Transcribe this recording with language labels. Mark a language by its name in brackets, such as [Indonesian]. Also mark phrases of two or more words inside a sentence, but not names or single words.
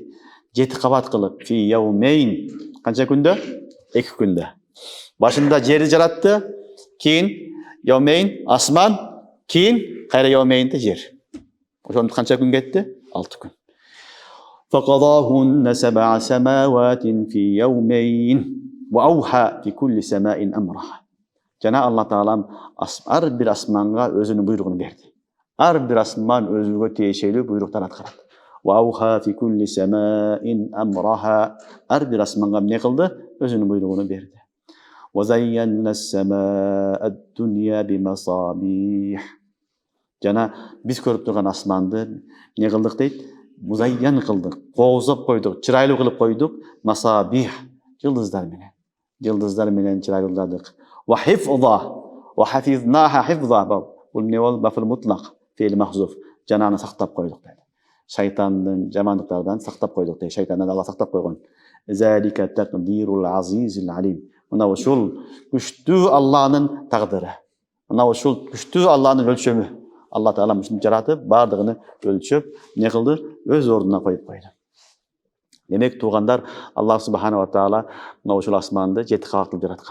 [Kyrgyz] 7 кабат кылып [Arabic] في يومين. [Kyrgyz] Канча күндө? 2 күндө. Башында жерди жаратты, кийин яумейн асман, кийин кайра яумейнде жер. Ошондо канча күн кетти? 6 күн. [Arabic] فقضاهن سبع سماوات في يومين وأوحى في كل سماء أمرها. [Kyrgyz] Жана Алла Таалам ар бир асманга өзүнүн буйругун берди. Ар бир асман өзүгө тиешелүү буйруктар аткарат. [Arabic] وأوحى في كل سماء أمرها. [Kyrgyz] Ар бир асманга эмне кылды? Өзүнүн буйругун берди. [Arabic] وزينا السماء الدنيا بمصابيح. [Kyrgyz] Жана биз көрүп турган асманды эмне кылдык дейт? Музайян кылдык, коозоп койдук, чырайлуу кылып койдук, масабих, жылдыздар менен. Жылдыздар менен чырайлууладык. [Arabic] وحفظا وحفظناها حفظا. [Kyrgyz] Бул эмне бол? [Arabic] مفعول مطلق، فعل محذوف. [Kyrgyz] Жана аны сактап койдук дейт. Шайтандын жамандыктардан сактап койдук дейт. Шайтандан Алла сактап койгон. [Arabic] ذلك تقدير العزيز العليم. [Kyrgyz] Мына ушул күчтүү Алланын тагдыры. Мына ушул күчтүү Алланын өлчөмү. Алла Таала мушуну жаратып, бардыгын өлчөп, не кылды? Өз ордуна коюп койду. Демек туугандар, Аллах [Arabic] سبحانه وتعالى [Kyrgyz] мына ушул асманды 7 кабат кылып жараткан.